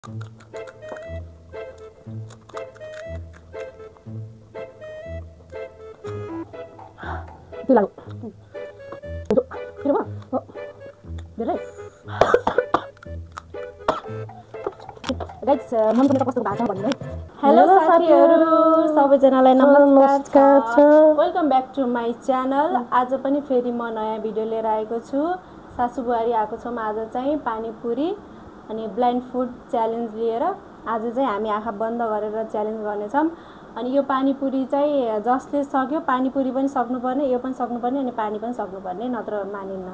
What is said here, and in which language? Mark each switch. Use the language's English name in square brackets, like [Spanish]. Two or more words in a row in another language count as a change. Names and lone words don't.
[Indonesian] Itu lagu. Itu. Itu apa? Oh. Berai. Guys, [Nepali] मन पनि कस्तो भएको छ भन्नु है. हेलो साथीहरु सबैजनालाई नमस्कार छ. [English] welcome back to my channel. [Nepali] आज पनि फेरि म नयाँ भिडियो लिएर आएको छु. सासु बुहारी आएको छौँ आज चाहिँ पानीपुरी अनि [English] blind food challenge [Nepali] लिएर. आज चाहिँ हामी आँखा बन्द गरेर च्यालेन्ज गर्नेछौँ. अनि यो पानीपुरी चाहिँ जसले सक्यो पानीपुरी पनि सक्नुपर्ने, यो पनि सक्नुपर्ने अनि पानी पनि सक्नुपर्ने, नत्र मानिन्न.